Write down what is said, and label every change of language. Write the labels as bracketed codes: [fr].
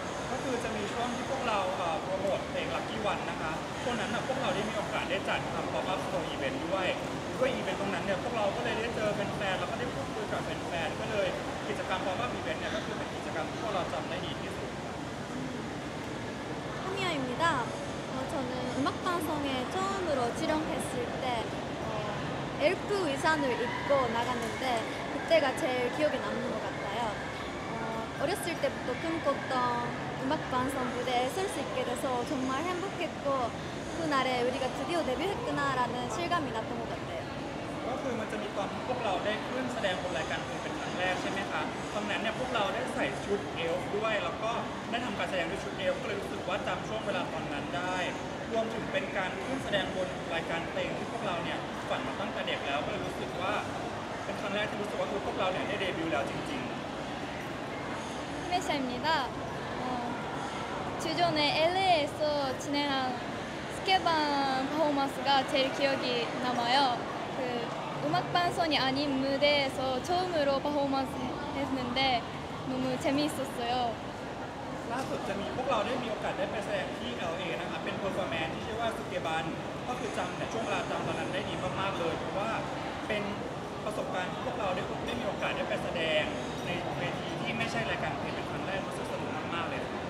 [th] ก็คือจะมีช่วงที่พวกเราโปรโมทเพลง Lucky One นะคะช่วงนั้นพวกเราได้มีโอกาสได้จัดทำ pop-up store event ด้วยอีเวนต์ตรงนั้นเนี่ยพวกเราก็เลยได้เจอแฟนๆแล้วก็ได้พูดคุยกับแฟนๆก็เลยกิจกรรม pop-up event เนี่ยก็คือเป็นกิจกรรมที่พวกเราจำได้ดีที่สุด [ko] 카미어입니다. 저는 음악방송에 처음으로 출연했을 때 엘프 의상을 입고 나갔는데 그때가 제일 기억에 남는 것 같아요. 어렸을 때부터 꿈꿨던 음악방송 무대에 설 수 있게 돼서 정말 행복했고 그날에 우리가 드디어 데뷔했구나라는 실감이 났던 것 같아요. [th] ก็คือมันจะมีตอนที่พวกเราได้ขึ้นแสดงบนรายการเพลงเป็นครั้งแรกใช่ไหมคะตอนนั้นเนี่ยพวกเราได้ใส่ชุดเอลฟ์ด้วยแล้วก็ได้ทำการแสดงด้วยชุดเอลฟ์ก็เลยรู้สึกว่าจำช่วงเวลาตอนนั้นได้รวมถึงเป็นการขึ้นแสดงบนรายการเพลงที่พวกเราเนี่ยฝันมาตั้งแต่เด็กแล้วก็เลยรู้สึกว่าเป็นครั้งแรกที่รู้สึกว่าพวกเราเนี่ยได้เดบิวต์แล้วจริง [ko] 히메샤입니다. 주전에 LA에서 진행한 스케반 퍼포먼스가 제일 기억이 남아요. 음악 방송이 아닌 무대에서 처음으로 퍼포먼스 했는데 너무 재미있었어요. [th] ๆล่าสุดจะมีพวกเราได้มีโอกาสได้ไปแสดงที่ LA นะคะเป็นเพอร์ฟอร์แมนซ์ที่ชื่อว่าสเกบันก็คือจำเนี่ยช่วงเวลาจำตอนนั้นได้ดีมากๆเลยเพราะว่าเป็นประสบการณ์ที่พวกเราได้มีโอกาสได้ไปแสดงในเวทีที่ไม่ใช่รายการเพลงเป็นครั้งแรกรู้สึกสนุกมากๆเลย